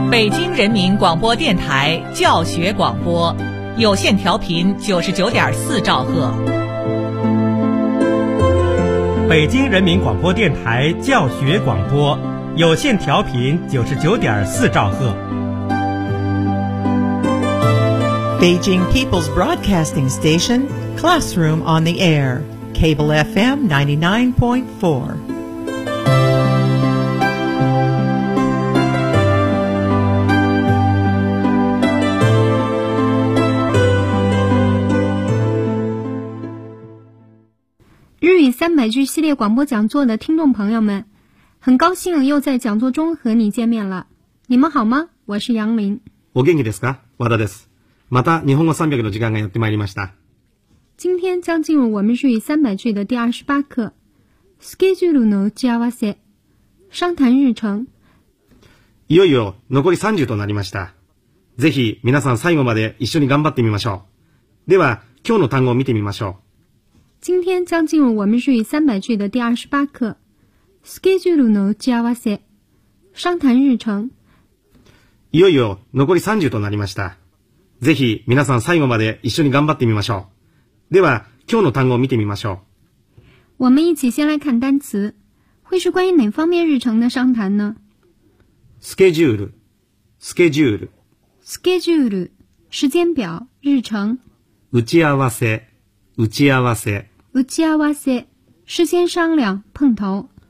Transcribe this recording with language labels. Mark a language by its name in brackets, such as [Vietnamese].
[Chinese] 京人民广播电台教学广播，有线调频99.4兆赫。北京人民广播电台教学广播，有线调频99.4兆赫。 [English] Beijing People's Broadcasting Station, Classroom on the Air, Cable FM 99.4. [Chinese] 300句系列广播讲座的听众朋友们，很高兴又在讲座中和你见面了。你们好吗？我是杨林。 [Japanese] お元気ですか？和田です。また日本語300の時間がやってまいりました。 [Chinese] 今天将进入我们日语300句的第28课。 [Japanese] スケジュールの打ち合わせ。 [Chinese] 商谈日程。 [Japanese] いよいよ残り30となりました。ぜひ皆さん最後まで一緒に頑張ってみましょう。では今日の単語を見てみましょう。 [Chinese] 今天将进入我们日语300句的第28课。 [Japanese] スケジュールの打ち合わせ。 [Chinese] 商谈日程。 [Japanese] いよいよ残り30となりました。ぜひ皆さん最後まで一緒に頑張ってみましょう。では今日の単語を見てみましょう。 [Chinese] 我们一起先来看单词。会是关于哪方面日程的商谈呢？ [Japanese] スケジュール。スケジュール。 [Chinese] スケジュール。时间表。日程。 [Japanese] 打ち合わせ。打ち合わせ。 [Chinese] 打ち合わせ。事先商量、碰头。